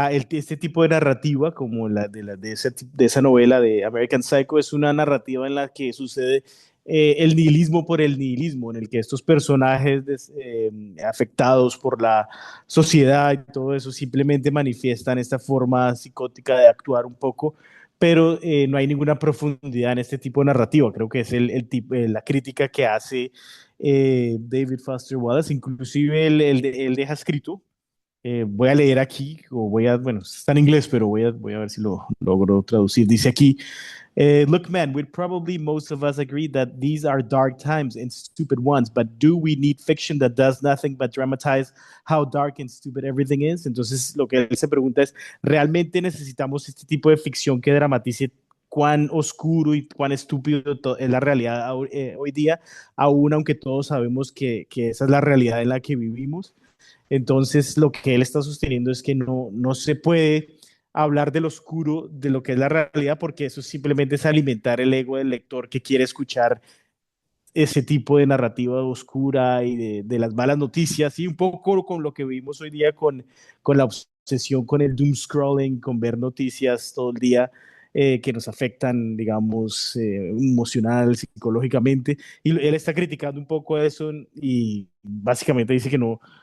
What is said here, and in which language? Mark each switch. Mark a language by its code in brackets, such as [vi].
[es] este tipo de narrativa, como de esa novela de American Psycho, es una narrativa en la que sucede el nihilismo por el nihilismo, en el que estos personajes afectados por la sociedad y todo eso simplemente manifiestan esta forma psicótica de actuar un poco, pero no hay ninguna profundidad en este tipo de narrativa. Creo que es la crítica que hace David Foster Wallace. Inclusive él deja escrito, voy a leer aquí, bueno, está en inglés, pero voy a ver si lo logro traducir. Dice aquí, [en] look, man, we'd probably most of us agree that these are dark times and stupid ones, but do we need fiction that does nothing but dramatize how dark and stupid everything is? [es] Entonces, lo que él se pregunta es, ¿realmente necesitamos este tipo de ficción que dramatice cuán oscuro y cuán estúpido es la realidad hoy día, aún aunque todos sabemos que esa es la realidad en la que vivimos? Entonces, lo que él está sosteniendo es que no se puede hablar del oscuro, de lo que es la realidad, porque eso simplemente es alimentar el ego del lector que quiere escuchar ese tipo de narrativa oscura y de las malas noticias, y un poco con lo que vivimos hoy día con la obsesión con el doom scrolling, con ver noticias todo el día que nos afectan, digamos, emocional, psicológicamente. Y él está criticando un poco eso y básicamente dice que no,